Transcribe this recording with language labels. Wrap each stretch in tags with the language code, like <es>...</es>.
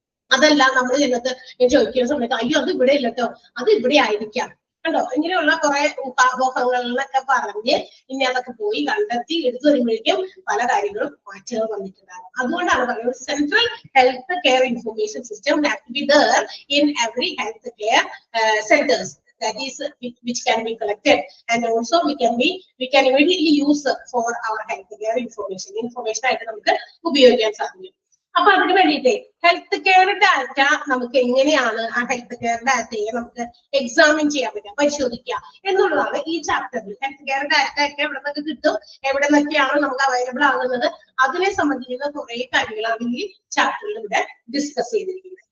<ml>അതല്ല നമ്മൾ ചെന്നിട്ട് ചോദിക്കുന്ന സമയത്ത് അയ്യോ അത് ഇവിടെ ഇല്ലട്ടോ, അത് ഇവിടെ ആയിരിക്കാം കണ്ടോ, ഇങ്ങനെയുള്ള കുറെ ഊഹാപോഹങ്ങളിലൊക്കെ പറഞ്ഞ് ഇനി അതൊക്കെ പോയി കണ്ടെത്തി എടുത്തു വരുമ്പോഴേക്കും പല കാര്യങ്ങളും മാറ്റങ്ങൾ വന്നിട്ടുണ്ടാകും. അതുകൊണ്ടാണ് പറയുന്നത്</ml> <en>Central health care information system have to be there in every health care centers. That is which can be collected and also we can immediately use for our health care information</en> <ml>ആയിട്ട് നമുക്ക് ഉപയോഗിക്കാൻ സാധിക്കും. അപ്പൊ അതിന് വേണ്ടിയിട്ട് health care data നമുക്ക് എങ്ങനെയാണ് ആ ഹെൽത്ത് കെയർ ഡാറ്റയെ നമുക്ക് എക്സാമിൻ ചെയ്യാൻ പറ്റുക, പരിശോധിക്കുക എന്നുള്ളതാണ് ഈ ചാപ്റ്ററിൽ. ഹെൽത്ത് കെയർ ഡാറ്റ ഒക്കെ എവിടെ നിന്നൊക്കെ കിട്ടും, എവിടെ നിന്നൊക്കെയാണ് നമുക്ക് അവൈലബിൾ ആകുന്നത്, അതിനെ സംബന്ധിക്കുന്ന കുറെ കാര്യങ്ങളാണ് ഈ ചാപ്റ്ററിൽ ഇവിടെ ഡിസ്കസ് ചെയ്തിരിക്കുന്നത്.</ml>